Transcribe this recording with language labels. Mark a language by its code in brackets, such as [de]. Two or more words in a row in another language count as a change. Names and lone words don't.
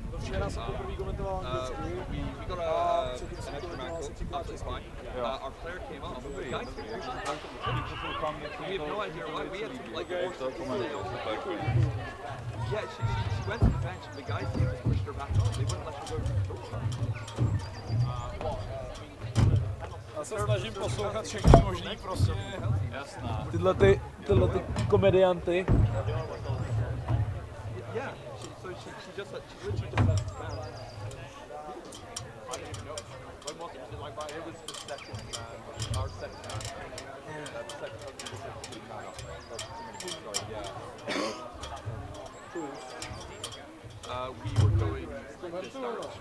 [en] We got an extra man call, absolutely fine. Our player came off. The guy we have no idea why. We had to yeah, she went to the bench and the guys just pushed her back on. They wouldn't let her go to the [cs] Já se snažím poslouchat všechny možný prostě tyhle komedianty. [en] Yeah, she literally just left the ground. I don't even know. When was it? Like, it was the second, our second half. The second half was we were going this direction.